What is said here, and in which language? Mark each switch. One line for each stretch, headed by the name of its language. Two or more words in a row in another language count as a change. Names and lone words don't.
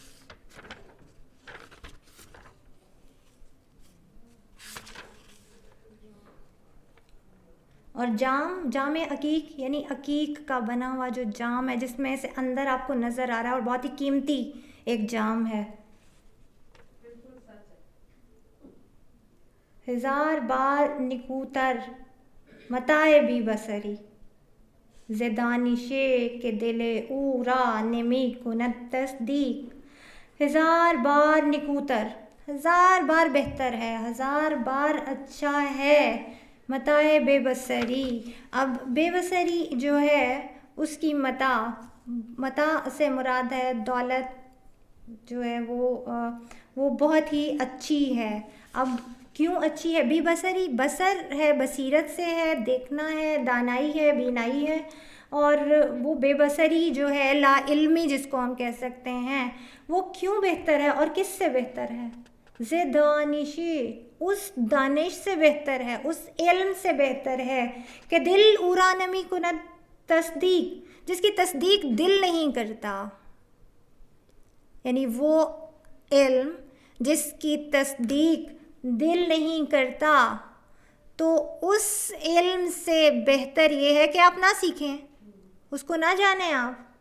Urdu: اور جام عقیق یعنی عقیق کا بنا ہوا جو جام ہے جس میں سے اندر آپ کو نظر آ رہا ہے, اور بہت ہی قیمتی ایک جام ہے. بالکل سچ ہے.
Persian: 1000 بار نکوتر متاع بی بصری زدانشے کے دل او را نمی کند تصدیق. 1000 بار نکوتر,
Urdu: 1000 بار بہتر ہے, 1000 بار اچھا ہے. متاع بے بصری, اب بے بصری جو ہے اس کی متاع سے مراد ہے دولت جو ہے وہ بہت ہی اچھی ہے. اب کیوں اچھی ہے؟ بے بصری, بصر ہے بصیرت سے ہے, دیکھنا ہے, دانائی ہے, بینائی ہے. اور وہ بے بصری جو ہے لا علمی جس کو ہم کہہ سکتے ہیں, وہ کیوں بہتر ہے اور کس سے بہتر ہے؟ دانشی, اس دانش سے بہتر ہے, اس علم سے بہتر ہے کہ
Persian: دل اورا نمی کند تصدیق,
Urdu: جس کی تصدیق دل نہیں کرتا. یعنی وہ علم جس کی تصدیق دل نہیں کرتا, تو اس علم سے بہتر یہ ہے کہ آپ نہ سیکھیں, اس کو نہ جانیں آپ.